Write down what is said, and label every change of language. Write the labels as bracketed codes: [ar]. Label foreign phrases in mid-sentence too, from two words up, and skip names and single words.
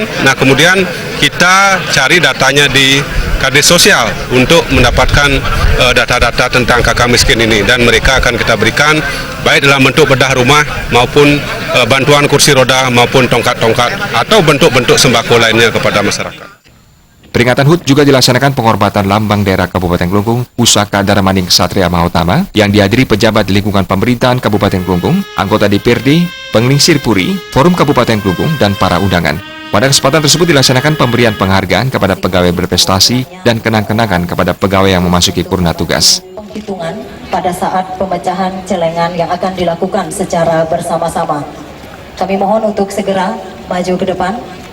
[id] Nah, kemudian kita cari datanya di Kades Sosial untuk mendapatkan data-data tentang kakak miskin ini, dan mereka akan kita berikan baik dalam bentuk bedah rumah maupun bantuan kursi roda maupun tongkat-tongkat atau bentuk-bentuk sembako lainnya kepada masyarakat. Peringatan HUT juga dilaksanakan penghormatan lambang daerah Kabupaten Klungkung Pusaka Darmaning Ksatria Mahutama yang dihadiri pejabat di lingkungan pemerintahan Kabupaten Klungkung, anggota DPRD, Penglingsir Puri, Forum Kabupaten Klungkung, dan para undangan. Pada kesempatan tersebut dilaksanakan pemberian penghargaan kepada pegawai berprestasi dan kenang-kenangan kepada pegawai yang memasuki purna tugas. Penghitungan pada saat pemecahan celengan yang akan dilakukan secara bersama-sama. Kami mohon untuk segera maju ke depan.